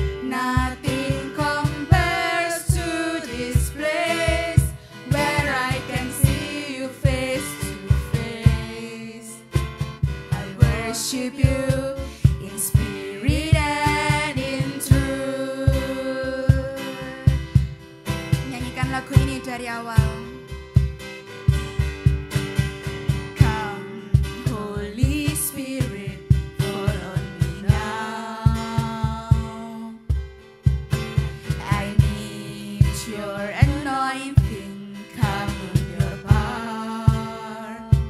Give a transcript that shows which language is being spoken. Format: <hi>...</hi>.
<en>Nothing compares to this place where I can see you face to face. I worship you in spirit and in truth.</en> <id>Nyanyikan lagu ini dari awal.</id> <en>Come Holy Spirit, fall on me now. I need your anointing, come on your power.</en>